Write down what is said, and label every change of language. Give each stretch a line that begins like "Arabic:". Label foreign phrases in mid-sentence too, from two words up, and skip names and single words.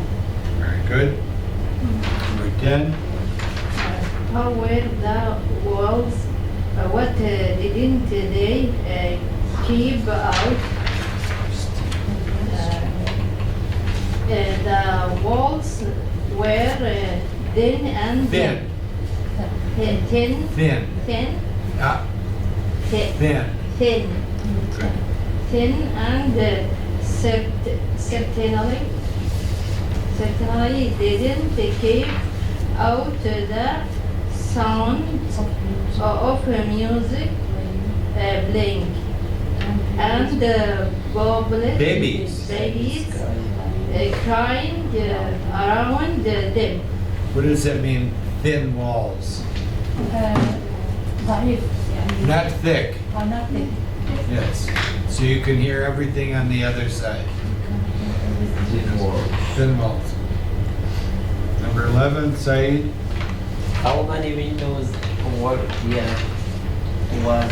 English: Very good. Number 10. How were the walls? What didn't they keep out? The walls were thin and Thin. thin, Thin. thin, Ah, thin, thin. thin, Good. thin and certainly didn't keep out the sound of music playing and Babies. babies crying around them. What does that mean? Thin walls.
Arabic: ضعيف يعني
English: Not thick. not thick. Yes. So you can hear everything on the other side. Thin walls. Number 11, Saeed. How many windows were there? Was